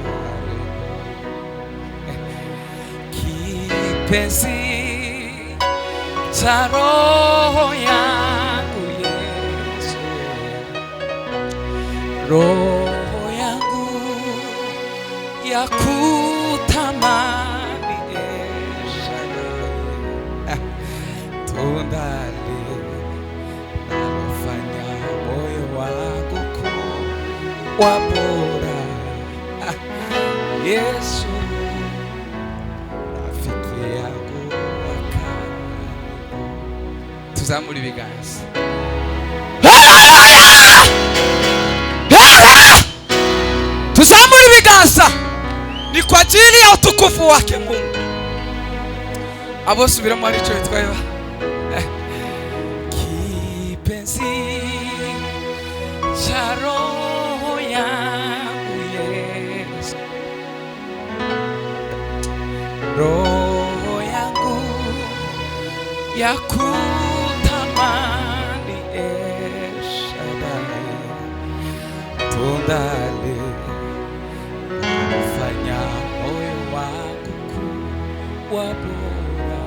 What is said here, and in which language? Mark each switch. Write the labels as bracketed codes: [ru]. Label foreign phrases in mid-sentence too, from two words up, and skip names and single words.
[sw] karibu, kipenzi za roho yangu Yesu, roho yangu ya kutamani tunda linalofanya moyo wangu kuwa bora. Yesu rafiki yangu wa karibu. [rw] Tuzamure ibiganza. Tuzamure ibiganza. [sw] Ni kwa ajili ya utukufu wake Mungu. [rw] Abo subiramo aricho bitwaye. [sw] Kipenzi cha roho yangu Yesu, roho yangu ya kutamani Shaddai, tunda linalofanya moyo wangu kuwa bora.